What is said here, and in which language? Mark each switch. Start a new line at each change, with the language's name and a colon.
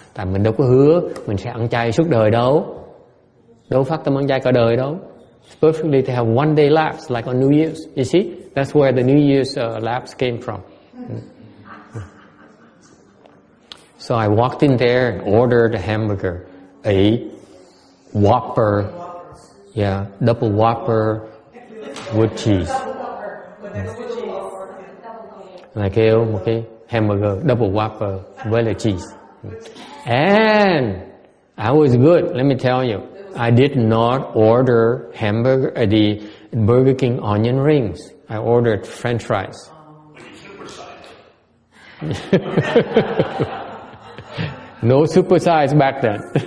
Vietnamese: Tại mình đâu có hứa mình sẽ ăn chay suốt đời đâu phát tâm ăn chay cả đời đâu.
English: It's perfectly to have one day lapse like on New Year's. You see, that's where the New Year's lapse came from. So I walked in there and ordered a hamburger, a Whopper, double Whopper with cheese.
Vietnamese: Là kêu một cái hamburger double Whopper với lại cheese.
English: And I was good. Let me tell you, I did not order the Burger King onion rings. I ordered French fries. No super size back then.